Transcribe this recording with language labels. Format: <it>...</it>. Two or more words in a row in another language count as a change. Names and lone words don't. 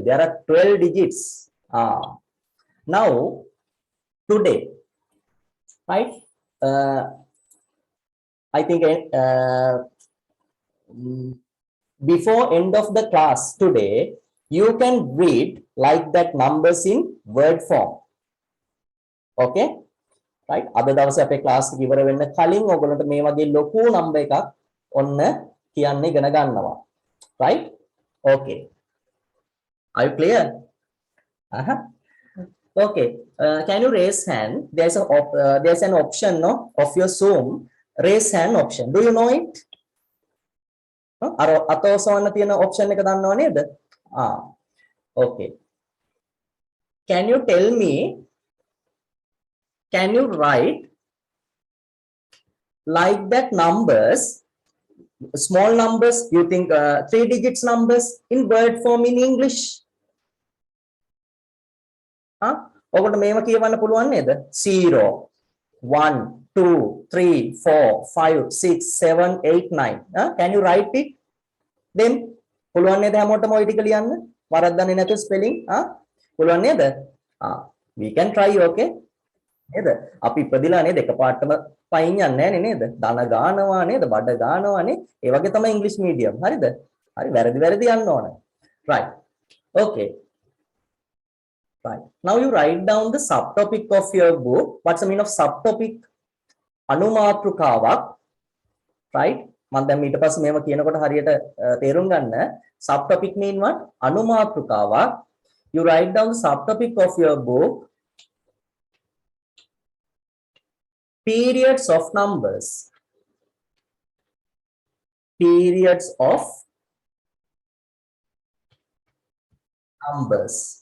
<en>There are 12 digits. Now, today, right? I think before end of the class today, you can read like that numbers in word form. Okay? Right?</en> <si>අද දවසේ අපේ ක්ලාස් එක ඉවර වෙන්න කලින් ඔයගොල්ලන්ට මේ වගේ ලොකු නම්බර් එකක් ඔන්න කියන්න ඉගෙන ගන්නවා.</si> <en>Right? Okay. Are you clear? Okay. Can you raise hand? There's an option, no, of your Zoom. Raise hand option. Do you know it?</en> <si>අර අතෝසවන්න තියෙන option එක දන්නව නේද?</si> <en>Okay. Can you tell me? Can you write like that numbers, small numbers, you think 3 digits numbers in word form in English?</en> <si>ඔබට මේව කියවන්න පුළුවන් නේද? 0, 1, 2, 3, 4, 5, 6, 7, 8, 9.</si> <en>Can you write it? Then</en> <si>පුළුවන් නේද හැමෝටම ඔය ටික ලියන්න? වරද්දන්නේ නැතුව spelling? පුළුවන් නේද?</si> <en>We can try, okay? නේද?</en> <si>අපි ඉපදිලා නේද එකපාරටම පයින් යන්නේ නැහැ නේද? ධන ගානවා නේද? බඩ ගානවා නේ. ඒ වගේ තමයි</si> <en>English medium.</en> <si>හරිද? හරි වැරදි යන්න ඕන.</si> <en>Right. Okay. Right. Now you write down the subtopic of your book. What's the meaning of subtopic?</en> <si>අනුමාතෘකාවක්. Right? මම දැන් ඊට පස්සේ මේව කියනකොට හරියට තේරුම් ගන්න.</si> <en>Subtopic mean what? අනුමාතෘකාවක්. You write down the subtopic of your book. Periods of numbers. Periods of numbers.</en>